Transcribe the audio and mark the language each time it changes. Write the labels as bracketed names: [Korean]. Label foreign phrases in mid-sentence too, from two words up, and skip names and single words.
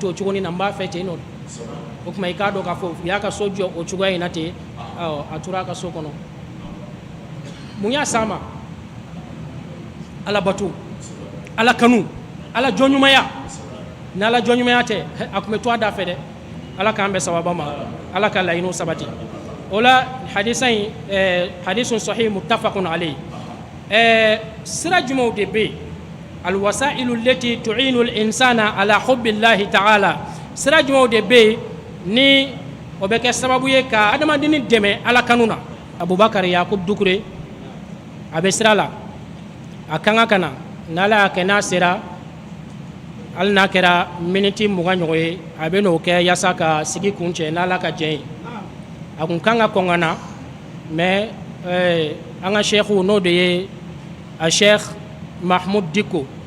[Bambara] ten o cogo na n b'a fɛ ten nɔ o tuma i k'a dɔn k'a fɔ u y'a ka so jɔ o cogoya in na ten a tora a ka so kɔnɔ mun y'a s'a ma ala bato ala kanu ala jɔnɲumanya ni ala jɔnɲumanya tɛ a kun bɛ to a da fɛ dɛ ala k'an bɛ sababa ma ala ka laɲiniw sabati o la hadisa in [Arabic] حديث صحيح متفق عليه [Bambara] sira jumɛnw de bɛ yen [Arabic] الوسائل التي تعين الإنسان على حب الله تعالى [Bambara] sira jumɛnw de bɛ yen ni o bɛ kɛ sababu ye ka adamadennin dɛmɛ ala kanu na abubakar yakub dukure a bɛ sira la a kan ka na n'ala y'a kɛ n'a sera hali n'a kɛra miniti 20 ɲɔgɔn ye a bɛ n'o kɛ yasa ka sigi kun cɛ n'ala ka jɛn ye a kun kan ka kɔn ka na mais an ka sheikhu n'o de ye a sheikh mahmud diko